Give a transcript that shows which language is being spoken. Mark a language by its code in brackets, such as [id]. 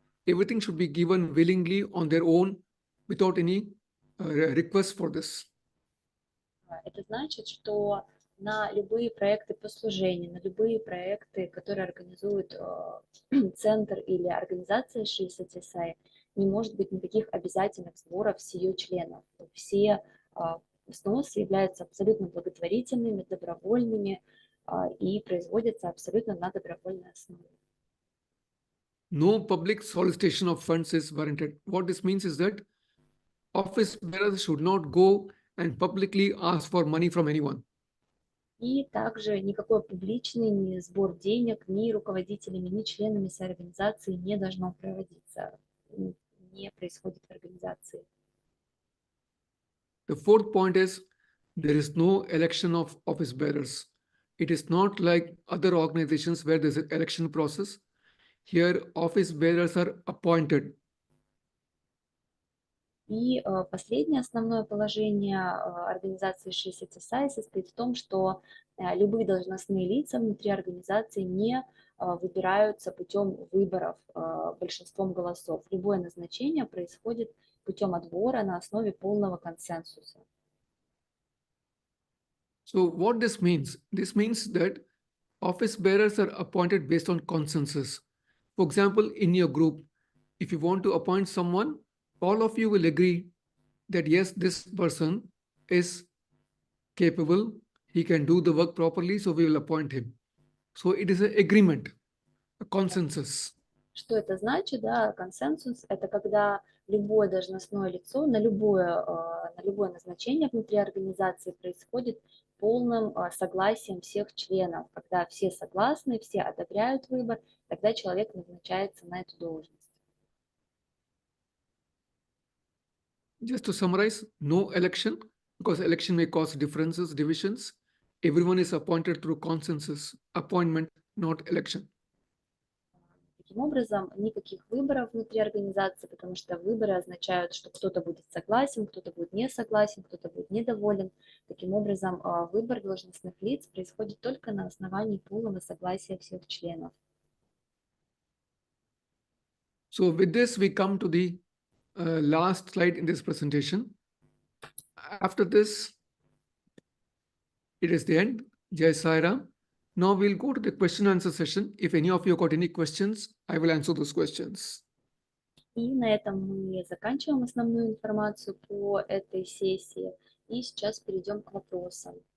[en] Everything should be given willingly on their own without any request for this. [ru] Это значит, что на любые проекты по служению, на любые проекты, которые организует центр или организация Шри Сатья Саи, не может быть никаких обязательных сборов с ее членов. Все взносы являются абсолютно благотворительными, добровольными и производятся абсолютно на добровольной основе. [en] no public solicitation of funds is warranted. What this means is that office bearers should not go and publicly ask for money from anyone. [ru] И также никакой публичный ни сбор денег ни руководителями, ни членами организации не должно проводиться, не происходит в организации. [en] The fourth point is there is no election of office bearers. It is not like other organizations where there's an election process. Here, office bearers are appointed. [ru] И последнее основное положение организации Шри Сатья Саи состоит в том, что любые должностные лица внутри организации не выбираются путем выборов большинством голосов. Любое назначение происходит путем отбора на основе полного консенсуса. [en] So what this means? This means that office bearers are appointed based on consensus. For example, in your group, if you want to appoint someone, all of you will agree that yes, this person is capable, he can do the work properly, so we will appoint him. So it is an agreement, a consensus. [ru] Что это значит? Да, консенсус – это когда любое должностное лицо на любое назначение внутри организации происходит полным согласием всех членов. Когда все согласны, все одобряют выбор, тогда человек назначается на эту должность. [en] Just to summarize, no election, because election may cause differences, divisions. Everyone is appointed through consensus, appointment, not election. [ru] Таким образом, никаких выборов внутри организации, потому что выборы означают, что кто-то будет согласен, кто-то будет не согласен, кто-то будет недоволен. Таким образом, выбор должностных лиц происходит только на основании полного согласия всех членов. [en] So with this, we come to the last slide in this presentation. After this, it is the end. Jai Sai Ram. Now we'll go to the question and answer session. If any of you got any questions, I will answer those questions. [ru] И на этом мы заканчиваем основную информацию по этой сессии. И сейчас перейдем к вопросам.